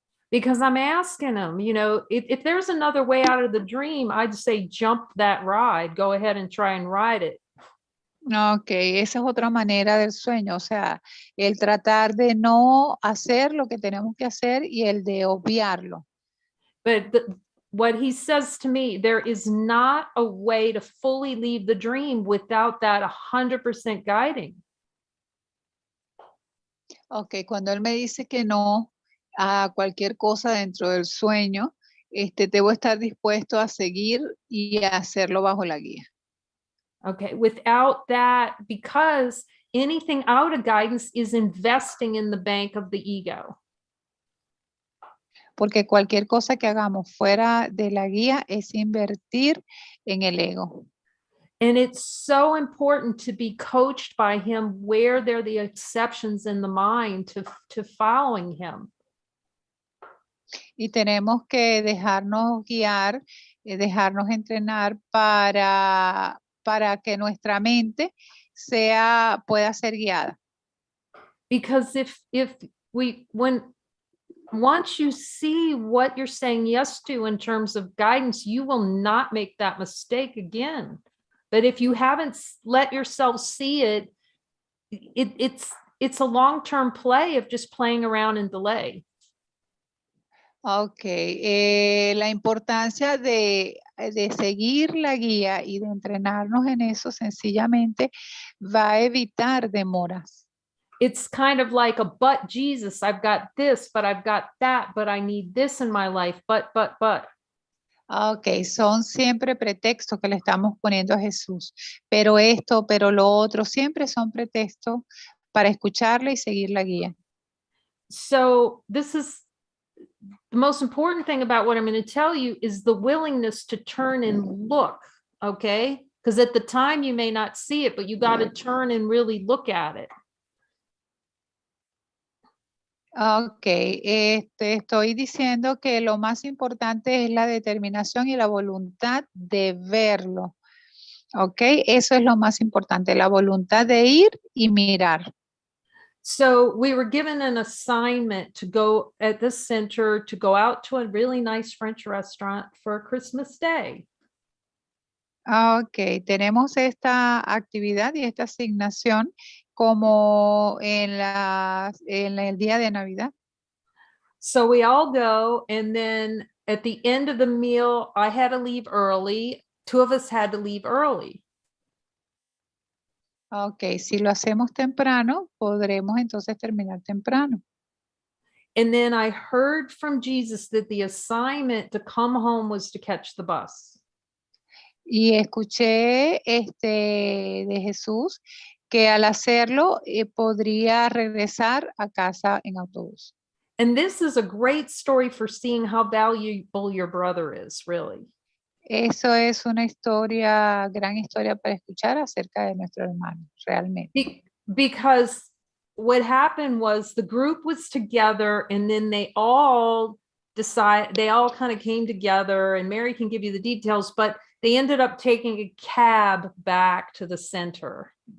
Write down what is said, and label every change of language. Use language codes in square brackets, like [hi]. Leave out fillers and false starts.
[en] Because I'm asking him, if there's another way out of the dream, I'd say jump that ride, go ahead and try and ride it. [es] Ok, esa es otra manera del sueño, o sea, el tratar de no hacer lo que tenemos que hacer y el de obviarlo. [en] But what he says to me, there is not a way to fully leave the dream without that 100% guiding. [es] Ok, cuando él me dice que no a cualquier cosa dentro del sueño, debo estar dispuesto a seguir y a hacerlo bajo la guía. [en] Okay, without that, because anything out of guidance is investing in the bank of the ego. [es] Porque cualquier cosa que hagamos fuera de la guía es invertir en el ego. [en] And it's so important to be coached by him where there are the exceptions in the mind to following him. [es] Y tenemos que dejarnos guiar, dejarnos entrenar para que nuestra mente pueda ser guiada. [en] Because if we when once you see what you're saying yes to in terms of guidance, you will not make that mistake again. But if you haven't let yourself see it, it's a long-term play of just playing around in delay. [es] Ok, la importancia de seguir la guía y de entrenarnos en eso sencillamente va a evitar demoras. [en] It's kind of like a but Jesus, I've got this, but I've got that, but I need this in my life, but. [es] Ok, son siempre pretextos que le estamos poniendo a Jesús, pero esto, pero lo otro, siempre son pretextos para escucharle y seguir la guía. [en] So this is the most important thing about what I'm going to tell you is the willingness to turn and look, okay? Because at the time you may not see it, but you got to turn and really look at it. [es] Ok, estoy diciendo que lo más importante es la determinación y la voluntad de verlo. Ok, eso es lo más importante, la voluntad de ir y mirar. [en] So we were given an assignment to go at this center to go out to a really nice French restaurant for Christmas Day. [es] Ok, tenemos esta actividad y esta asignación como en el día de Navidad. [en] So we all go, and then at the end of the meal, I had to leave early. Two of us had to leave early. [es] Ok, si lo hacemos temprano, podremos entonces terminar temprano. [en] And then I heard from Jesus that the assignment to come home was to catch the bus. [es] Y escuché de Jesús que al hacerlo podría regresar a casa en autobús. [en] And this is a great story for seeing how valuable your brother is, really. [es] Eso es una historia, gran historia para escuchar acerca de nuestro hermano, realmente. [en] Because what happened was the group was together, and then they all kind of came together, and Mary can give you the details, but they ended up taking a cab back to the center.